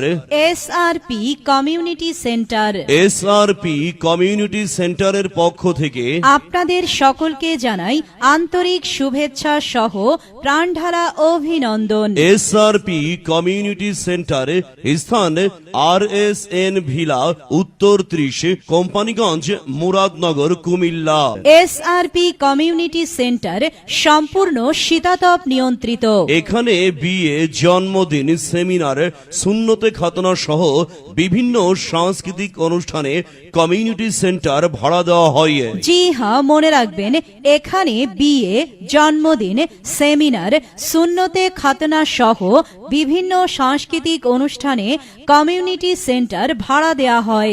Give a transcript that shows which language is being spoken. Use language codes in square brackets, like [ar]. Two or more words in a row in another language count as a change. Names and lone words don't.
[bn] SRP কমিউনিটি সেন্টার। SRP কমিউনিটি সেন্টারের পক্ষ থেকে আপনাদের সকলকে জানাই আন্তরিক শুভেচ্ছা সহ প্রাণঢালা অভিনন্দন। SRP কমিউনিটি সেন্টার স্থান RSN ভিলা উত্তর 30 কোম্পানিগঞ্জ মুরাদনগর কুমিল্লা। SRP কমিউনিটি সেন্টার সম্পূর্ণ শীতাতপ নিয়ন্ত্রিত। এখানে বিয়ে, জন্মদিন, সেমিনার, সুন্নতে খাতনা সহ বিভিন্ন সাংস্কৃতিক অনুষ্ঠানে কমিউনিটি সেন্টার ভাড়া দেওয়া হয়। জি হ্যাঁ, মনে রাখবেন এখানে বিয়ে, জন্মদিন, সেমিনার, সুন্নতে খাতনা সহ বিভিন্ন সাংস্কৃতিক অনুষ্ঠানে কমিউনিটি সেন্টার ভাড়া দেওয়া হয়।